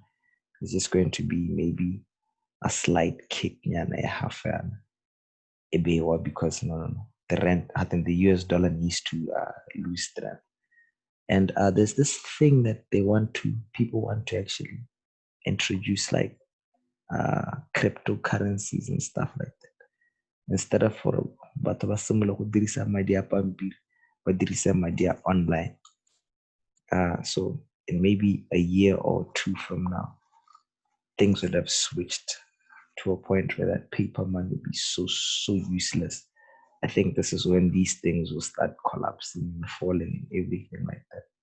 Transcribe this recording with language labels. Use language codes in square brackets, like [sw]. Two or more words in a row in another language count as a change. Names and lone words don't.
[en] It's just going to be maybe a slight kick, because no, the rand, I think the US dollar needs to lose strength. And there's this thing that people want to actually introduce, like cryptocurrencies and stuff like that. Instead of for [tn] batho ba similar go dirisa madi a pampiri, ba dirisa madi a online. [en] So in maybe a year or two from now, things would have switched to a point where that paper money would be so useless. I think this is when these things will start collapsing and falling and everything like that.